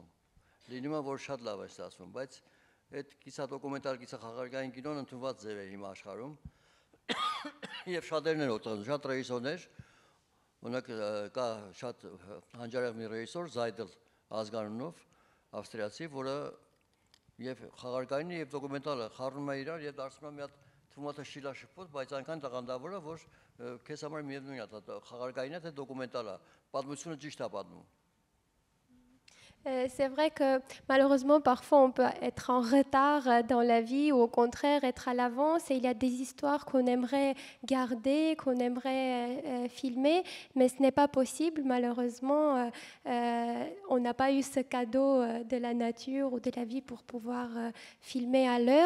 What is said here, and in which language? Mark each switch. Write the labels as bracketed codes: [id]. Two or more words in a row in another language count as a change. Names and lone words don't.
[hy] լինում է, որ շատ լավ է ստացվում, բայց այդ կիսադոկումենտալ, կիսախաղարկային կինոն ընդունված ձև է հիմա աշխարհում, եւ շատերն են օգտագործում, շատ ռեժիսորներ, օրինակ կա շատ հանջարեղ մի ռեժիսոր Զայդել ազգանունով, ավստրիացի, որը եւ խաղարկայինը եւ դոկումենտալը խառնում է իրար եւ դարձնում է մի հատ թվումատը շիլաշփոթ, բայց այնքան տաղանդավոր է, որ քեզ համար միևնույն է, խաղարկայինը թե դոկումենտալը, պատմությունը ճիշտ է պատմում։ [fr] C'est vrai que malheureusement, parfois, on peut être en retard dans la vie ou au contraire être à l'avance. Et il y a des histoires qu'on aimerait garder, qu'on aimerait filmer, mais ce n'est pas possible. Malheureusement, on n'a pas eu ce cadeau de la nature ou de la vie pour pouvoir filmer à l'heure.